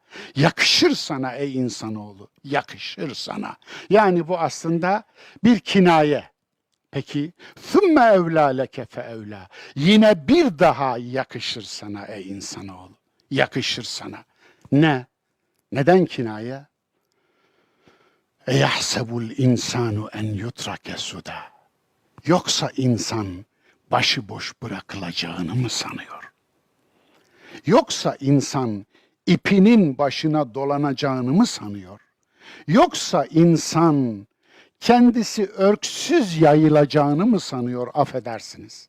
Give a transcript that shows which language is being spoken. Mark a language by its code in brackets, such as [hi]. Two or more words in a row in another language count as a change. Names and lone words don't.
[tr] Yakışır sana ey insanoğlu, yakışır sana. Yani bu aslında bir kinaye. Peki, [ar] ثُمَّ أولى لك فأولى. [tr] Yine bir daha yakışır sana ey insanoğlu, yakışır sana. Ne? Neden kinaye? [ar] اَيَحْسَبُ الْاِنْسَانُ اَنْ يُتْرَكَ سُدَى. [tr] Yoksa insan başıboş bırakılacağını mı sanıyor? Yoksa insan ipinin başına dolanacağını mı sanıyor? Yoksa insan kendisi örksüz yayılacağını mı sanıyor, affedersiniz?